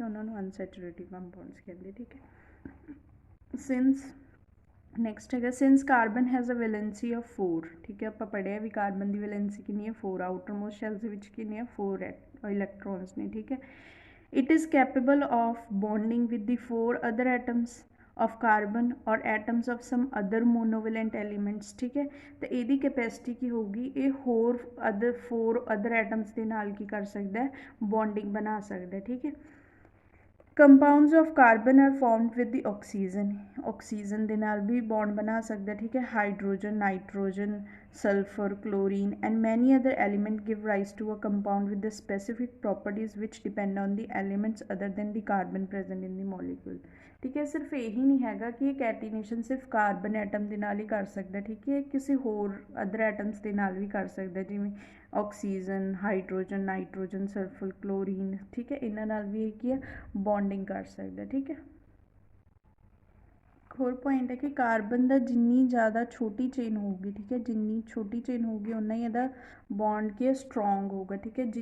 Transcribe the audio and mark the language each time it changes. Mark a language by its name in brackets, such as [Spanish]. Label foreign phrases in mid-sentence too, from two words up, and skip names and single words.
[Punjabi] ਉਹਨਾਂ ਨੂੰ [English] unsaturated compounds [Punjabi] ਕਹਿੰਦੇ ਠੀਕ ਹੈ. [English] since next [Punjabi] ਹੈਗਾ [English] since carbon has a valency of 4 [Punjabi] ਠੀਕ ਹੈ. ਆਪਾਂ ਪੜ੍ਹਿਆ ਵੀ ਕਾਰਬਨ ਦੀ ਵੈਲੈਂਸੀ ਕਿੰਨੀ ਹੈ 4. [English] outer most shells [Punjabi] ਦੇ ਵਿੱਚ ਕਿੰਨੀ ਹੈ 4 ਇਲੈਕਟ੍ਰੋਨਸ ਨੇ ਠੀਕ ਹੈ. [English] It is capable of bonding with the 4 other atoms of carbon or atoms of some other monovalent elements [Punjabi] ਠੀਕ ਹੈ. ਤੇ ਇਹਦੀ ਕੈਪੈਸਿਟੀ ਕੀ ਹੋਊਗੀ ਇਹ ਹੋਰ ਅਦਰ [English] 4 other atoms [Punjabi] ਦੇ ਨਾਲ ਕੀ ਕਰ ਸਕਦਾ ਹੈ ਬੌਂਡਿੰਗ ਬਣਾ ਸਕਦਾ ਠੀਕ ਹੈ. [English] Compounds of carbon are formed with the oxygen. [Punjabi] ਆਕਸੀਜਨ ਦੇ ਨਾਲ ਵੀ ਬੌਂਡ ਬਣਾ ਸਕਦਾ ਠੀਕ ਹੈ. ਹਾਈਡਰੋਜਨ, ਨਾਈਟ੍ਰੋਜਨ, [English] sulfur, chlorine and many other elements give rise to a compound with the specific properties which depend on the elements other than the carbon present in the molecule [Punjabi] ਠੀਕ ਹੈ. ਸਿਰਫ਼ ਇਹੀ ਨਹੀਂ ਹੈਗਾ ਕਿ ਕੈਟੀਨੇਸ਼ਨ ਸਿਰਫ਼ ਕਾਰਬਨ ਐਟਮ ਕੇ ਨਾਲ ਹੀ ਕਰ ਸਕਦਾ ਠੀਕ ਹੈ. ਕਿਸੇ ਹੋਰ [English] other atoms [Punjabi] ਕੇ ਨਾਲ ਭੀ ਕਰ ਸਕਦਾ ਜਿਮੇਂ ਆਕਸੀਜਨ, ਹਾਈਡ੍ਰੋਜਨ, ਨਾਈਟ੍ਰੋਜਨ, ਸਲਫ਼ਰ, ਕਲੋਰੀਨ ਠੀਕ ਹੈ. ਇਨ੍ਹਾਂ ਨਾਲ ਭੀ ਕੀ ਹੈ ਬੌਂਡਿੰਗ ਕਰ ਸਕਦਾ ਠੀਕ ਹੈ. ਹੋਰ ਪੌਇੰਟ ਹੈ ਕਿ ਕਾਰਬਨ ਕਾ ਜਿੰਨੀ ਜ਼ਿਆਦਾ ਛੋਟੀ ਚੇਨ ਹੋਗੀ ਠੀਕ ਹੈ, ਜਿੰਨੀ ਛੋਟੀ ਚੇਨ ਹੋਗੀ ਉੱਨਾ ਹੀ ਇਹਦਾ ਬੌਂਡ ਕੀ ਸਟ੍ਰੌਂਗ ਹੋਗਾ ਠੀਕ ਹੈ.